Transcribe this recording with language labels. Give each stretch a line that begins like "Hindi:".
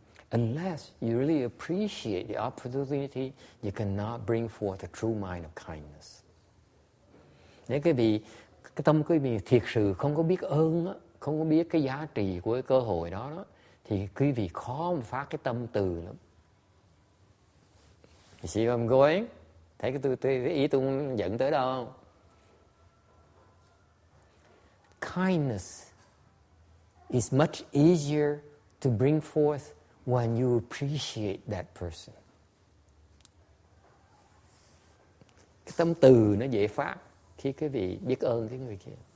English: Unless you really appreciate the opportunity, you cannot bring forth a true mind of kindness.
Vietnamese: Nếu cái tâm quý vị thiệt sự không có biết ơn, không có biết cái giá trị của cái cơ hội đó, thì quý vị khó mà phát cái tâm từ lắm.
English: You see where I'm going?
Vietnamese: Thấy cái ý tôi dẫn tới đâu không?
English: Kindness is much easier to bring forth when you appreciate that person.
Vietnamese: Cái tâm từ nó dễ phát khi quý vị biết ơn cái người kia.